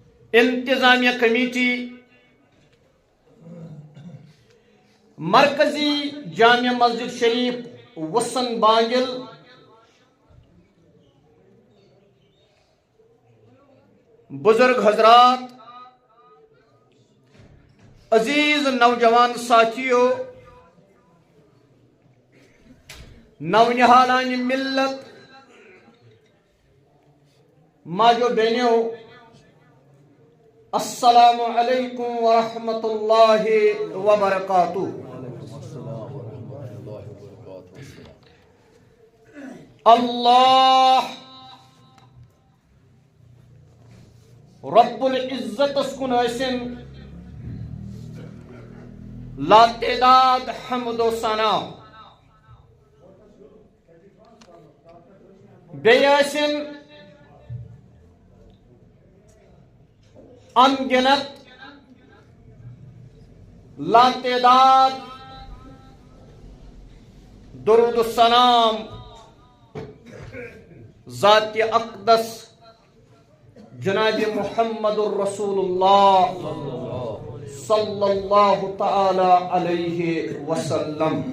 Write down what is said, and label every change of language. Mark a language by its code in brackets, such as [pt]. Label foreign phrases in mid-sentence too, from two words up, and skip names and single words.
[ur] انتظامیہ کمیٹی مرکزی جامع مسجد شریف وسن بانگل بزرگ حضرات عزیز نوجوان ساتھیوں نونہالان ملت ماجو بہنوں [ar] السلام علیکم ورحمۃ اللہ وبرکاتہ [ur] اللہ [ks] رب العزت اسکن ٲسِن لا تعداد حمد و ثنا بیٚیہِ ٲسِن ان گنت لا تعداد درود السلام ذات اقدس جناب محمد الرسول اللہ [ar] صلی اللہ تعالی علیہ وسلم